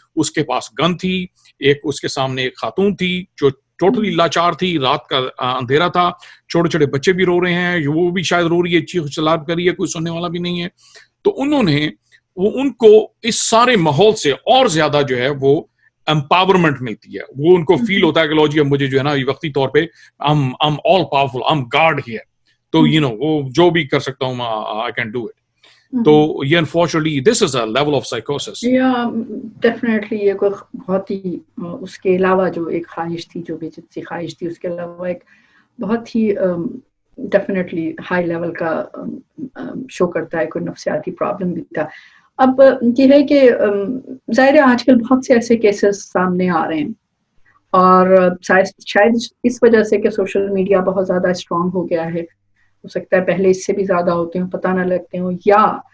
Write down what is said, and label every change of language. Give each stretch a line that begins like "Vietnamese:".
Urdu: اس کے پاس گن تھی, ایک اس کے سامنے ایک خاتون تھی جو ٹوٹلی لاچار تھی, رات کا اندھیرا تھا, چھوٹے چھوٹے بچے بھی رو رہے ہیں, وہ بھی شاید رو رہی ہے, چیخ چلا کر رہی ہے, کوئی سننے والا بھی نہیں ہے. تو انہوں نے ان کو اس سارے ماحول سے اور زیادہ جو ہے وہ امپاورمنٹ ملتی ہے, وہ ان کو فیل ہوتا ہے کہ لو جی اب مجھے جو ہے نا وقتی طور پہ
English: I'm all powerful, I'm God here,
Urdu: تو وہ جو بھی کر سکتا ہوں
English: I can do it.
Urdu: تو یہ
English: Unfortunately this is a level of سائیکوسس.
Urdu: Definitely یہ کوئی بہت ہی, اس کے علاوہ جو ایک خواہش تھی, جو بھی جنسی خواہش تھی, اس کے علاوہ ایک بہت ہی ڈیفینیٹلی ہائی لیول کا شو کرتا ہے, کوئی نفسیاتی پرابلم بھی تھا. اب یہ ہے کہ ظاہر ہے آج کل بہت سے ایسے کیسز سامنے آ رہے ہیں, اور شاید اس وجہ سے کہ سوشل میڈیا بہت زیادہ اسٹرانگ ہو گیا ہے, ہو سکتا ہے پہلے اس سے بھی زیادہ ہوتے ہوں, پتہ نہ لگتے ہوں, یا